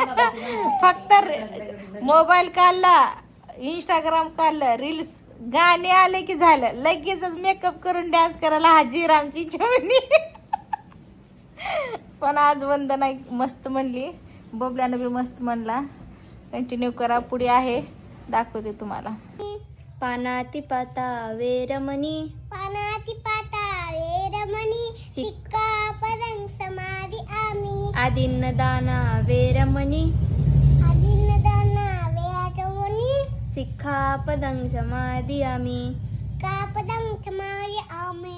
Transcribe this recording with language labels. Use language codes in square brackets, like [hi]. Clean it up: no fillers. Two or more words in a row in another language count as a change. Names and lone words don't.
[mr] फक्त मोबाईल काढला, इंस्टाग्राम काढलं, रील्स गाणे आले की झालं, लगेचच मेकअप करून डान्स करायला हाजीर आमची चिमणी. पण आज वंदना मस्त म्हणली, बबल्यानं बी मस्त म्हणला. कंटिन्यू करा, पुढे आहे दाखवते तुम्हाला. [pi] पानाती पाता वेरमणी, पानाती पाता वेरमणी, सिक्कापदं समादि आमि. आदिन्नदाना वेरमणी, आदिन्नदाना वेरमणी, सिक्खापदं समादियामि. सिक्कापदं समादि आमि.